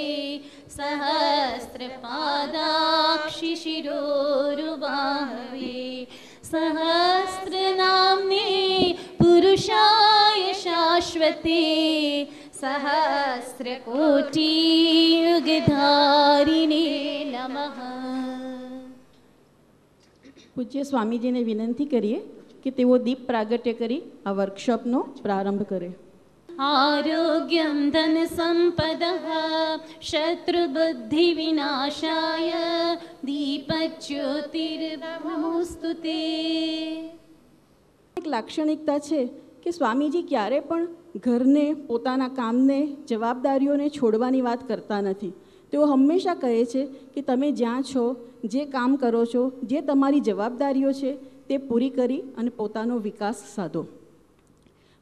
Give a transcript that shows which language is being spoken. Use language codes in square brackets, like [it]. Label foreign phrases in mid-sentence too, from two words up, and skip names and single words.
[sa] सहस्रपादाक्षिशिरोरुबाहवे सहस्रनाम्ने पुरुषाय शाश्वते सहस्रकोटियुगधारिणे नमः. [gu] પૂજ્ય સ્વામીજીને વિનંતી કરીએ કે તેઓ દીપ પ્રાગટ્ય કરી આ વર્કશોપનો પ્રારંભ કરે. [sa] आरोग्यं धन संपदः शत्रुबुद्धिविनाशाय दीपज्योतिर्नमोऽस्तु ते. [gu] એક લાક્ષણિકતા છે કે સ્વામીજી ક્યારે પણ ઘરને પોતાના કામને જવાબદારીઓને છોડવાની વાત કરતા નથી. તેઓ હંમેશા કહે છે કે તમે જ્યાં છો જે કામ કરો છો જે તમારી જવાબદારીઓ છે તે પૂરી કરી અને પોતાનો વિકાસ સાધો.